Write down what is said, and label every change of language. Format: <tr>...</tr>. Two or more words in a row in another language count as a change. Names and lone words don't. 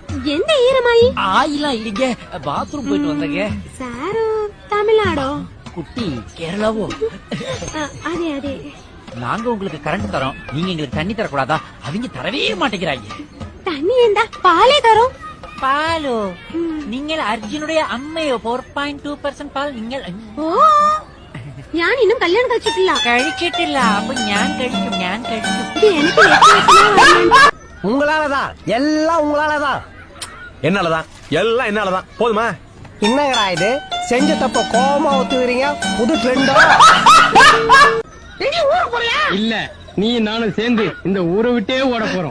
<ta>எந்த ஈரமாயி? ஆயிலாம் இல்லைங்க, பாத்ரூம் போயிட்டு வந்தங்க. சாரோ தமிழ்நாடோ? குட்டி கேரளாவோ? அதே அதே. நாங்க உங்களுக்கு கரண்ட் தரோம், நீங்க எங்களுக்கு தண்ணி தரக்கூடாதா? அவங்க தரவே மாட்டேங்கிறாங்க. தண்ணி എന്താ? பாலே தரோம்.</ta> <ml>പാലോ? നിങ്ങൾ അർജുനുടെ അമ്മയോ? 4.2% പാൽ നിങ്ങൾ. ഓ, ഞാൻ ഇന്നും കല്യാണം കഴിച്ചിട്ടില്ല. കഴിച്ചിട്ടില്ല? അപ്പൊ ഞാൻ കഴിക്കും, ഞാൻ കഴിക്കും.</ml> <ta>எனக்கு உங்களாலதான், எல்லாம் உங்களாலதான். என்னாலதான், எல்லாம் என்னாலதான். போதுமா? என்னங்கடா இது? செஞ்ச தப்ப கோமா ஒத்துக்கிறீங்க. புது ட்ரெண்டா? இல்ல, நீ நானும் சேர்ந்து இந்த ஊரை விட்டே ஓட போறோம்.</ta>